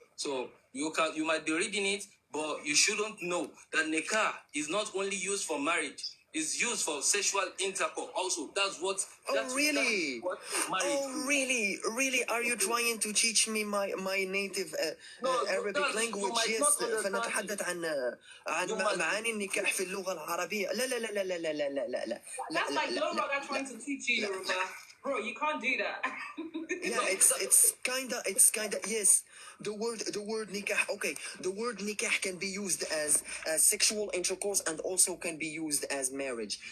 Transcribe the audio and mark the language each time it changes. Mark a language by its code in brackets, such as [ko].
[en] So you might be reading it, but you shouldn't know that nikah is not only used for marriage; it's used for sexual intercourse. Also, that's what. Really? Really? Are you trying to teach me my native Arabic language? Yes. [ar] فنتحدث عن معاني النكاح في اللغة العربية. لا. [en] That's like your brother trying to teach you Yoruba. Bro, you can't do that. Yeah, it's kinda yes. The word nikah. Okay, the word nikah can be used as sexual intercourse and also can be used as marriage.